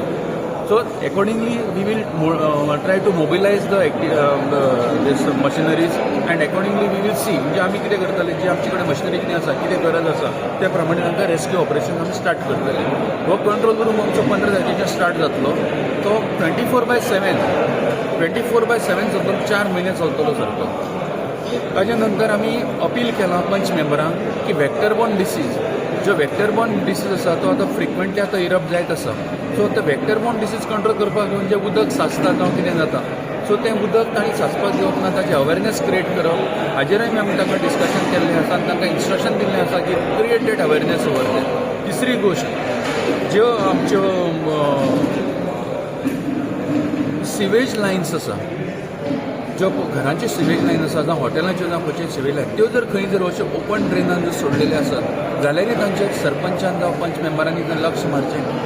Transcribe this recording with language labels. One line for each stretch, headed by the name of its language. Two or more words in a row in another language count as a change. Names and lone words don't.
English: so accordingly we will try to mobilise these machineries and accordingly we will see
Konkani: म्हणजे आमी कितें करतले जी आमचे कडेन मशिनरी कितें आसा कितें गरज आसा त्या प्रमाणे तांकां
English: rescue operation
Konkani: आमी स्टार्ट करतले. हो
English: control room
Konkani: आमचो 15 तारखेच्यान स्टार्ट जातलो. तो 24/7 जातलो 4 म्हयने चलतलो सारको. ताच्या नंतर आमी अपील केलां पंच मेंबरांक की
English: vector borne disease
Konkani: जो
English: vector borne disease
Konkani: आसा तो आतां फ्रिक्वेंटली आतां इरप जायत आसा. सो ते
English: vector borne disease
Konkani: कंट्रोल करपाक म्हणजे उदक साचता जावं कितें जाता सो तें उदक तांणी साचपाक दिवप ना ताची
English: awareness create
Konkani: करप हाजेरूय आमी तांकां डिस्कशन केल्लें आसा आनी तांकां इन्स्ट्रक्शन दिल्लें आसा की
English: created awareness over
Konkani: ते. तिसरी गोश्ट ज्यो आमच्यो
English: sewage lines
Konkani: आसा ज्यो घरांची
English: sewage line
Konkani: आसा जावं हॉटेलांच्यो जावं खंयच्यो
English: sewage line
Konkani: त्यो जर खंय जर अश्यो ओपन ड्रेनान जर सोडलेले आसत जाल्यारय तांचे सरपंचान जावं पंच मेंबरांनी जर लक्ष मारचें.